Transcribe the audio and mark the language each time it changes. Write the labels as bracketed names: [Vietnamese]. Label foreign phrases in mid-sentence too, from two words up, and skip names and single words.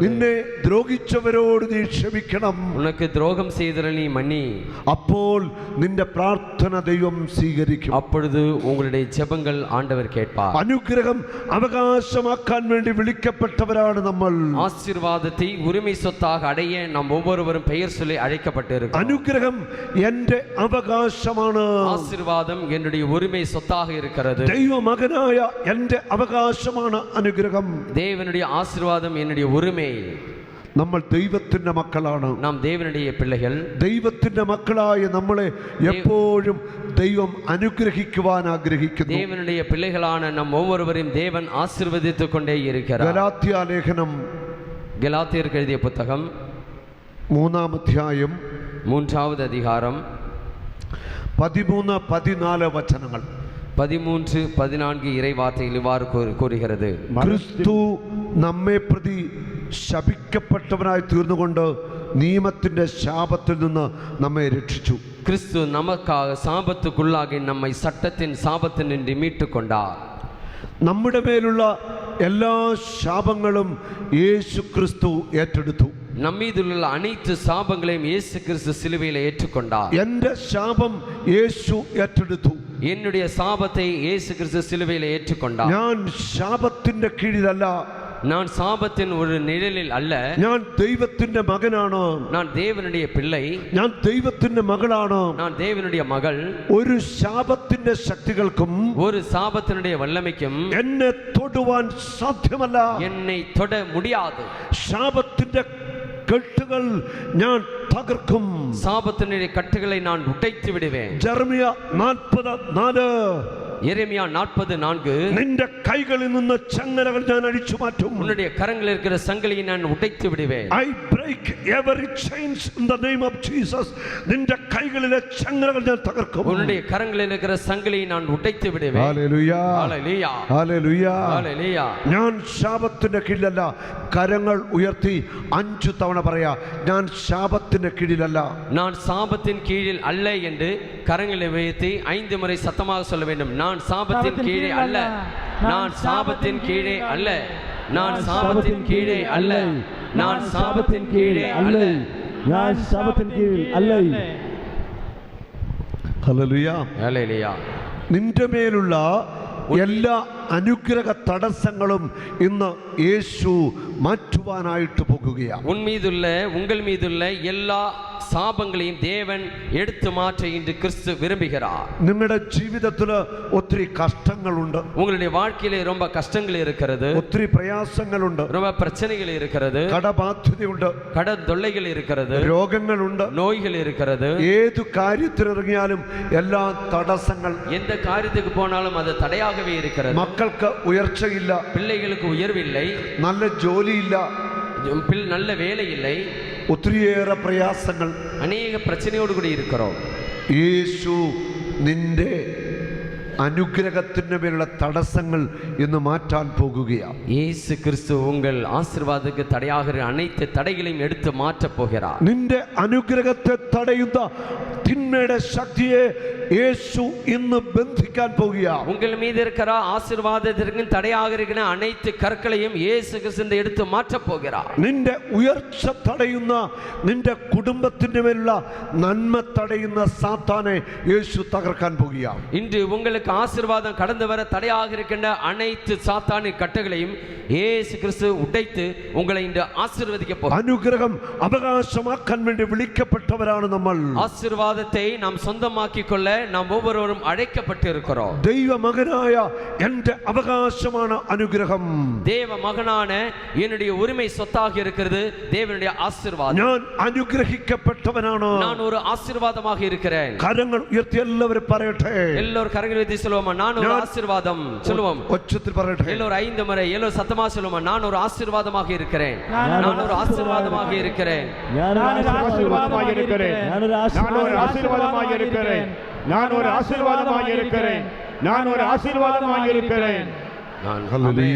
[Malayalam] നിന്നെ ദ്രോഹിച്ചവരോട് നീ ക്ഷമിക്കണം. [Tamil] உனக்கு துரோகம் செய்தவர்களை நீ மன்னி. [Malayalam] അപ്പോൾ നിന്റെ പ്രാർത്ഥന ദൈവം സ്വീകരിക്കും. [Tamil] அப்பொழுது உங்களுடைய ஜெபங்கள் ஆண்டவர் கேட்பார். [Malayalam] അനുഗ്രഹം അവകാശമാക്കാൻ വേണ്ടി വിളിക്കപ്പെട്ടവരാണ് നമ്മൾ. [Tamil] ஆசீர்வாதத்தை உரிமை சொத்தாக அடைய நாம் ஒவ்வொருவரும் பெயர் சொல்லி அழைக்கப்பட்டிருக்கிறோம். [Malayalam] അനുഗ്രഹം എൻ്റെ അവകാശമാണ്. [Tamil] ஆசீர்வாதம் என்னுடைய உரிமை சொத்தாக இருக்கிறது. [Malayalam] ദൈവമകനായ എൻ്റെ അവകാശമാണ് അനുഗ്രഹം. [Tamil] தேவனுடைய ஆசீர்வாதம் என்னுடைய உரிமை. [Malayalam] നമ്മൾ ദൈവത്തിന്റെ മക്കളാണ്. [Tamil] நாம் தேவனுடைய பிள்ளைகள். [Malayalam] ദൈവത്തിന്റെ മക്കളായ നമ്മളെ എപ്പോഴും ദൈവം അനുഗ്രഹിക്കുവാൻ ആഗ്രഹിക്കുന്നു. [Tamil] தேவனுடைய பிள்ளைகளான நம் ஒவ்வொருவரையும் தேவன் ஆசீர்வதித்துக் கொண்டே இருக்கிறார். [Malayalam] ഗലാത്യ ലേഖനം [Tamil] கலாத்தியருக்கு எழுதிய புத்தகம் [Malayalam] 3-ാം അധ്യായം [Tamil] 3வது அதிகாரம் [Malayalam] 13-14 വചനങ്ങൾ. [Tamil] 13-14 இறைவார்த்தையில் இவ்வாறு கூறுகிறது. [Malayalam] ക്രിസ്തു നമ്മെ പ്രതി ശപിക്കപ്പെട്ടവനായി തീർന്നുകൊണ്ട് നിയമത്തിന്റെ ശാപത്തിൽ നിന്ന് നമ്മെ രക്ഷിച്ചു. [Tamil] கிறிஸ்து நமக்காக சாபத்துக்குள்ளாகி நம்மை சட்டத்தின் சாபத்தினின்று மீட்டுக் கொண்டார். [Malayalam] നമ്മുടെ മേലുള്ള എല്ലാ ശാപങ്ങളും യേശു ക്രിസ്തു ഏറ്റെടുത്തു. [Tamil] நம்மீதுள்ள அனைத்து சாபங்களையும் இயேசு கிறிஸ்து சிலுவையில் ஏற்றுக்கொண்டார். [Malayalam] എൻ്റെ ശാപം യേശു ഏറ്റെടുത്തു. [Tamil] என்னுடைய சாபத்தை இயேசு கிறிஸ்து சிலுவையில் ஏற்றுக்கொண்டார். [Malayalam] ഞാൻ ശാപത്തിന്റെ കീഴിലല്ല. [Tamil] நான் சாபத்தின் ஒரு நிழலில் அல்ல. [Malayalam] ഞാൻ ദൈവത്തിന്റെ മകനാണ്. [Tamil] நான் தேவனுடைய பிள்ளை. [Malayalam] ഞാൻ ദൈവത്തിന്റെ മകളാണ്. [Tamil] நான் தேவனுடைய மகள். [Malayalam] ഒരു ശാപത്തിന്റെ ശക്തികൾക്കും [Tamil] ஒரு சாபத்தினுடைய வல்லமைக்கும் [Malayalam] എന്നെ തൊടുവാൻ സാധ്യമല്ല. [Tamil] என்னை தொட முடியாது. [Malayalam] ശാപത്തിന്റെ കെട്ടുകൾ ഞാൻ തകർക്കും. [Tamil] சாபத்தினுடைய கட்டுகளை நான் உடைத்து விடுவேன். [Malayalam] ജെറമിയ 40:4. [Tamil] எரேமியா 40:4. [Malayalam] നിന്റെ കൈകളിൽ നിന്ന് ചങ്ങലകൾ ഞാൻ അഴിച്ചു മാറ്റും. [Tamil] உன்னுடைய கரங்களில் இருக்கிற சங்கிலியை நான் உடைத்து விடுவேன். [English] I break every chains in the name of Jesus. [Malayalam] നിന്റെ കൈകളിലെ ചങ്ങലകൾ ഞാൻ തകർക്കും. [Tamil] உன்னுடைய கரங்களில் இருக்கிற சங்கிலியை நான் உடைத்து விடுவேன். [Malayalam] ഹല്ലേലൂയ. ഹല്ലേലൂയ. ഹല്ലേലൂയ. ഹല്ലേലൂയ. ഞാൻ ശാപത്തിന്റെ കീഴിലല്ല. കരങ്ങൾ ഉയർത്തി 5 തവണ പറയാ, ഞാൻ ശാപത്തിന്റെ കീഴിലല്ല. [Tamil] நான் சாபத்தின் கீழில் அல்ல என்று கரங்களை உயர்த்தி 5 முறை சத்தமாக சொல்ல வேண்டும். நான் சாபத்தின் கீழே அல்ல. நான் சாபத்தின் கீழே அல்ல. நான் சாபத்தின் கீழே அல்ல. நான் சாபத்தின் கீழே அல்ல. [Malayalam] ഞാൻ ശാപത്തിൻ കീഴിൽ അല്ല. ഹല്ലേലൂയ. ഹല്ലേലൂയ. നിന്റെ മേലുള്ള എല്ലാ അനുഗ്രഹ തടസ്സങ്ങളും ഇന്ന് യേശു മാറ്റുവാനായിട്ട് പോകുകയാണ്. [Tamil] உங்கள் மீதுள்ள எல்லா சாபங்களையும் தேவன் எடுத்து மாற்ற இன்று கிறிஸ்து விரும்புகிறார். [Malayalam] നിങ്ങളുടെ ജീവിതത്തിൽ ഒത്തിരി കഷ്ടങ്ങളുണ്ട്. [Tamil] உங்களுடைய வாழ்க்கையிலே ரொம்ப கஷ்டங்கள் இருக்கிறது. [Malayalam] ഒത്തിരി പ്രയാസങ്ങളുണ്ട്. [Tamil] ரொம்ப பிரச்சனைகள் இருக்கிறது. [Malayalam] കടബാധ്യതയുണ്ട്. [Tamil] கடன் தொல்லைகள் இருக்கிறது. [Malayalam] രോഗങ്ങളുണ്ട്. [Tamil] நோய்கள் இருக்கிறது. [Malayalam] ഏതു കാര്യത്തിലിറങ്ങിയാലും എല്ലാ തടസ്സങ്ങൾ. [Tamil] எந்த காரியத்துக்கு போனாலும் அது தடையாகவே இருக்கிறது. [Malayalam] മക്കൾക്ക് ഉയർച്ചയില്ല. [Tamil] பிள்ளைகளுக்கு உயர்வில்லை. [Malayalam] നല്ല ജോലിയില്ല. [Tamil] நல்ல வேலை இல்லை. [Malayalam] ഒത്തിരിയേറെ പ്രയാസങ്ങൾ. [Tamil] அநேக பிரச்சனையோடு கூட இருக்கிறோம். [Malayalam] യേശു നിന്റെ അനുഗ്രഹത്തിന്റെ മേലുള്ള തടസ്സങ്ങൾ ഇന്ന് മാറ്റാൻ പോകുകയാണ്. [Tamil] இயேசு கிறிஸ்து உங்கள் ஆசீர்வாதத்துக்கு தடையாகிற அனைத்து தடைகளையும் எடுத்து மாற்றப் போகிறார். [Malayalam] നിന്റെ അനുഗ്രഹത്തെ തടയുന്ന തിന്മയുടെ ശക്തിയെ യേശു ഇന്ന് ബന്ധിക്കാൻ പോകുകയാണ്. [Tamil] உங்கள் மீது இருக்கிற ஆசீர்வாதத்திற்கு தடையாக இருக்கிற அனைத்து கற்களையும் இயேசு கிறிஸ்து எடுத்து மாற்றப் போகிறார். [Malayalam] നിന്റെ ഉയർച്ച തടയുന്ന, നിന്റെ കുടുംബത്തിന്റെ മേലുള്ള നന്മ തടയുന്ന സാത്താനെ യേശു തകർക്കാൻ പോകുകയാണ്. [Tamil] இன்று உங்களுக்கு உங்களுக்கு ஆசீர்வாதம் கடந்து வர தடையாக இருக்கின்ற அனைத்து சாத்தானின் கட்டுகளையும் இயேசு கிறிஸ்து உடைத்து உங்களை இன்று ஆசீர்வதிக்க போகிறார். [Malayalam] അനുഗ്രഹം അവകാശമാക്കാൻ വേണ്ടി വിളിക്കപ്പെട്ടവരാണ് നമ്മൾ. [Tamil] ஆசீர்வாதத்தை நாம் சொந்தமாக்கிக் கொள்ள நாம் ஒவ்வொருவரும் அழைக்கப்பட்டு இருக்கிறோம். [Malayalam] ദൈവ മകനായ എൻ്റെ അവകാശമാണ് അനുഗ്രഹം. [Tamil] தேவ மகனான என்னுடைய உரிமை சொத்தாக இருக்கிறது தேவனுடைய ஆசீர்வாதம். [Malayalam] ഞാൻ അനുഗ്രഹിക്കപ്പെട്ടവനാണ്. [Tamil] நான் ஒரு ஆசீர்வாதமாக இருக்கிறேன். [Malayalam] കരങ്ങൾ ഉയർത്തി എല്ലാവരും പറയട്ടെ. [Tamil] எல்லோரும் கரங்களை உயர்த்தி சொல்லுவோமா, நான் ஒரு ஆசீர்வாதம் சொல்லுவோம். [Malayalam] ഒച്ചത്തിൽ പറയട്ടെ. [Tamil] எல்லோரும் 5 முறை எல்லோரும் சத்தமா சொல்லுவோமா, நான் ஒரு ஆசீர்வாதமாக இருக்கிறேன். நான் ஒரு ஆசீர்வாதமாக இருக்கிறேன். [Malayalam] ഞാൻ ഒരു ആശീർവാദമായി இருக்கிறேன். [Tamil] நான் ஒரு ஆசீர்வாதமாக இருக்கிறேன். நான் ஒரு ஆசீர்வாதமாக இருக்கிறேன். நான் ஒரு ஆசீர்வாதமாக இருக்கிறேன். [Malayalam] ഹല്ലേലൂയ.